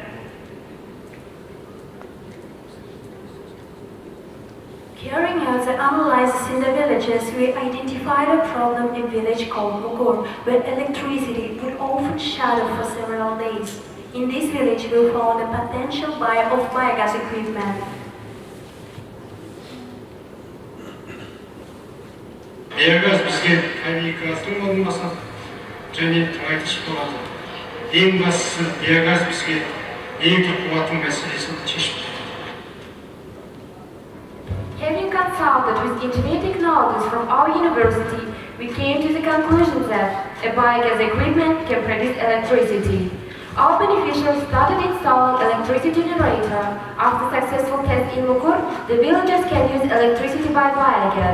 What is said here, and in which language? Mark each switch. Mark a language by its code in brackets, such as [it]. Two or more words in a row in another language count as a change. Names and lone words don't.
[en] Carrying out the analysis in the villages, we identified a problem in a village called Mugur, where electricity would often shut off for several days. In this village, we found a potential buyer of biogas equipment. [kk] Биогаз бізге табиғи газдың болмаса және тыңайтқыш болады. Ең бастысы биогаз бізге электр қуатының мәселесін шешіп береді. [en] Having consulted with engineering technologies from our university, we came to the conclusion that a biogas equipment can produce electricity. Our beneficiaries started installing electricity generator. After successful tests in Mugur, the villagers can use electricity by biogas.